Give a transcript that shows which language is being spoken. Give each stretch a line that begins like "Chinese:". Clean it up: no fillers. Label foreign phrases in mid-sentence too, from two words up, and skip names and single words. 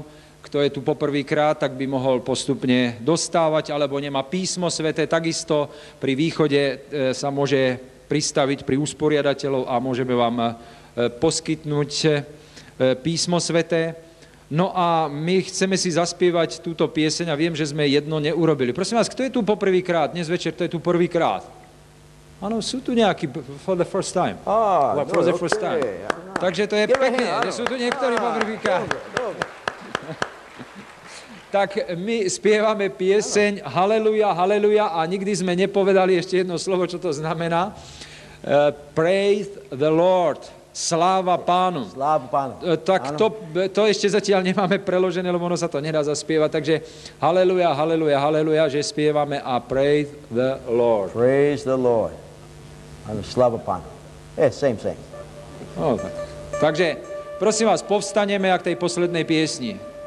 Slovak: Kto je tu poprvýkrát, tak by mohol postupne dostávať, alebo nemá písmo sväté, takisto pri východe sa môže pristaviť pri usporiadateľov a môžeme vám poskytnúť písmo sväté. No a my chceme si zaspievať túto pieseň a viem, že sme jedno neurobili. Prosím vás, kto je tu poprvýkrát? Dnes večer to je tu prvýkrát. Áno, sú tu nejakí
English: for the first time. For the first time.
Slovak: Takže to je pekne, že sú tu niektorí poprvýkrát. Tak my spievame pieseň Haleluja, haleluja a nikdy sme nepovedali ešte jedno slovo, čo to znamená.
English: Praise the Lord.
Slovak: Sláva Pánu. Sláva Pánu. Tak to ešte zatiaľ nemáme preložené, lebo ono sa to nedá zaspievať. Takže haleluja, haleluja, haleluja, že spievame a
English: praise the Lord. Praise the Lord.
Slovak: Sláva Pánu. Same. No, takže prosím vás, povstaneme a k tej poslednej piesni.